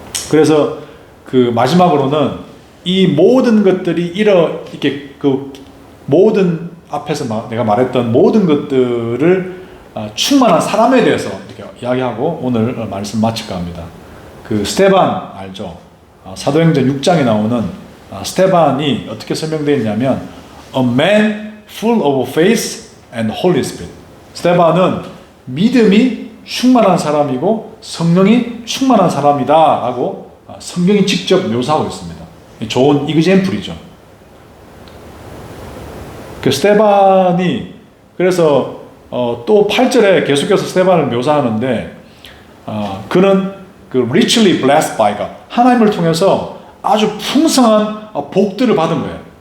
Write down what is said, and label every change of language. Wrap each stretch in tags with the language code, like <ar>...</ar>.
<ko>그래서 그 마지막으로는 이 모든 것들이 이렇게 그 모든 앞에서 내가 말했던 모든 것들을 충만한 사람에 대해서 이렇게 이야기하고 오늘 말씀 마칠까 합니다. 그 스테반 알죠? 사도행전 6장에 나오는 스테반이 어떻게 설명되어 있냐면</ko> <en>A man full of faith and Holy Spirit.</en> <ko>스테반은 믿음이 충만한 사람이고 성령이 충만한 사람이다 라고 성경이 직접 묘사하고 있습니다. 좋은 이그젬플이죠. 그 스테반이 그래서 또 8절에 계속해서 스테반을 묘사하는데 그는 그</ko> <en>richly blessed by God</en> <ko>하나님을 통해서 아주 풍성한 복들을 받은 거예요.</ko>